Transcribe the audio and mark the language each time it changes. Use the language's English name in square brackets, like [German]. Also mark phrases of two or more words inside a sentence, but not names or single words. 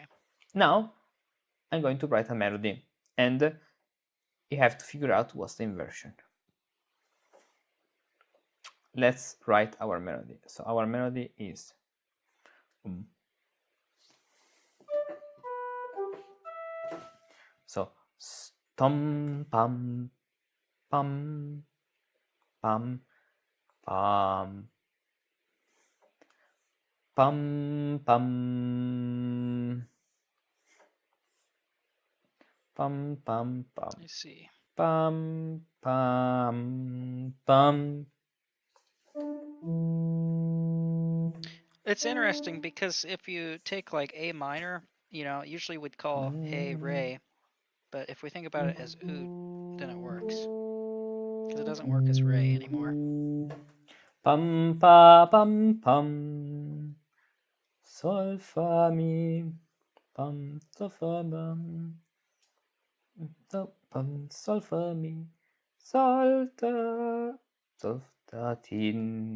[English] Now, I'm going to write a melody, and you have to figure out what's the inversion. Let's write our melody. So our melody is so stom pam pam pam pam pam pam pam pam pam. I see. Pam pam pam. It's interesting because if you take like A minor, usually we'd call A re, but if we think about it as ut, then it works. Because it doesn't work as re anymore. Pam pa pam pam. Sol fa mi. Pam sol fa bam. Pam sol fa mi. Sol da tin.